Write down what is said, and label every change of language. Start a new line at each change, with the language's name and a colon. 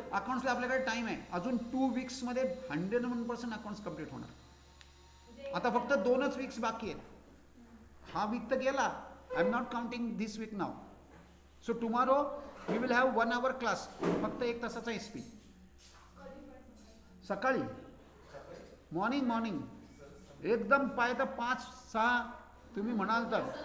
Marathi: अकाउंट्सला आपल्याकडे टाईम आहे अजून 2 वीक्समध्ये 101% अकाउंट्स कम्प्लीट होणार. आता फक्त 2च वीक्स बाकी आहेत. हा वीक तर गेला.
English: I am not counting this week now. So tomorrow we will have 1 hour class.
Marathi: फक्त 1 तासाचा SP. सकाळी मॉर्निंग एकदम पाहिजे 5-6 तुम्ही म्हणाल तर.